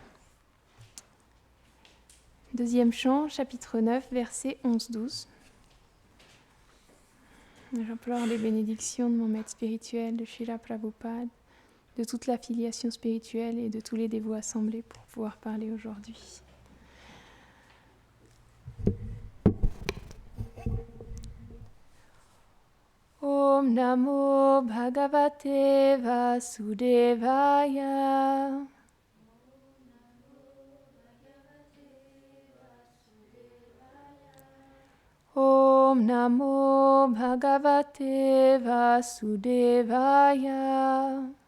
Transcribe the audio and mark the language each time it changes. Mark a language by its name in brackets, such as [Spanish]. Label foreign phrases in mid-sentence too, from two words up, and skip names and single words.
[French] Deuxième chant, chapitre 9, versets 11-12. J'implore les bénédictions de mon maître spirituel, de Srila Prabhupada, de toute la filiation spirituelle et de tous les dévots assemblés pour pouvoir parler aujourd'hui. [Sanskrit] Om Namo Bhagavate Vasudevaya. Om Namo Bhagavate Vasudevaya.